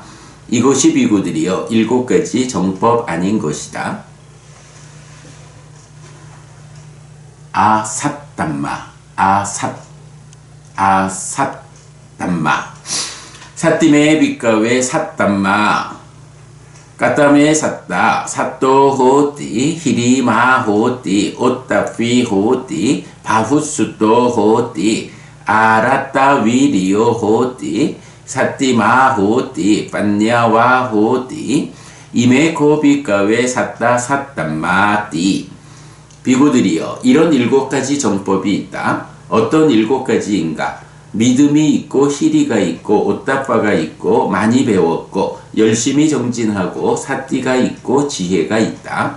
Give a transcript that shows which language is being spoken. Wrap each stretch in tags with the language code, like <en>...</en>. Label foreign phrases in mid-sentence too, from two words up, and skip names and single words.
<ko>이것이 비구들이여 7가지 정법 아닌 것이다.</ko> <pi>아삿담마 아삿담마 삿띠메 빗가웨 삿담마 까따메 삿다 삿도 호띠 히리마 호띠 오따피 호띠 바후수도 호띠 아라따 위리오 호띠 삿띠마 호띠 빤냐와 호띠 이메코 빗가웨 삿다 삿담마띠.</pi> <ko>비구들이여, 이런 7가지 정법이 있다. 어떤 7가지인가? 믿음이 있고 희리가 있고 오따빠가 있고 많이 배웠고 열심히 정진하고 삿띠가 있고 지혜가 있다.</ko>